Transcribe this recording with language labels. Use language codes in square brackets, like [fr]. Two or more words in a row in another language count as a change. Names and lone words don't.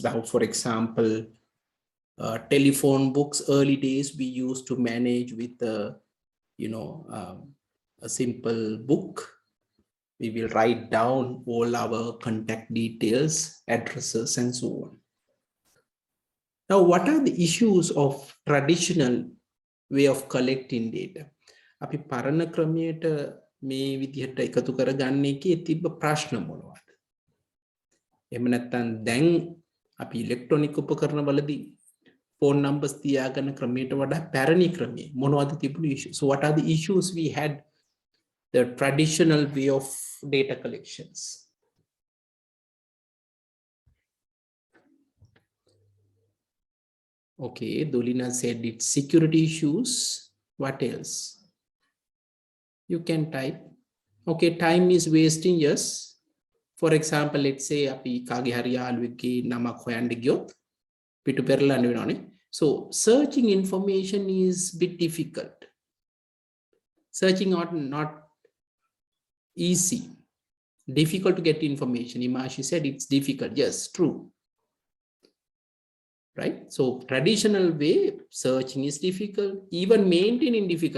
[en] Now, for example, telephone books, early days, we used to manage with a simple book. We will write down all our contact details, addresses, and so on. Now, what are the issues of traditional way of collecting data? [si] අපි පරණ ක්‍රමයට මේ විදිහට එකතු කරගන්න එකේ තිබ්බ ප්‍රශ්න මොනවද? එහෙම නැත්නම් දැන් අපි ඉලෙක්ට්‍රොනික උපකරණවලදී [en] phone numbers [si] තියාගන්න ක්‍රමයට වඩා පැරණි ක්‍රමයේ මොනවද තිබුණු issues? [en] So what are the issues we had the traditional way of data collections? Okay, Dulina said it's security issues. What else? You can type. Okay, time is wasting, yes. For example, let's say [si] අපි කාගේ හරි යාළුවෙක්ගේ නමක් හොයන්න ගියොත් පිටු පෙරලන්න වෙනවනේ. [en] So searching information is a bit difficult. Searching not easy. Difficult to get information. Imashi said it's difficult. Yes, true. Right? So traditional way, searching is difficult. Even maintaining difficult.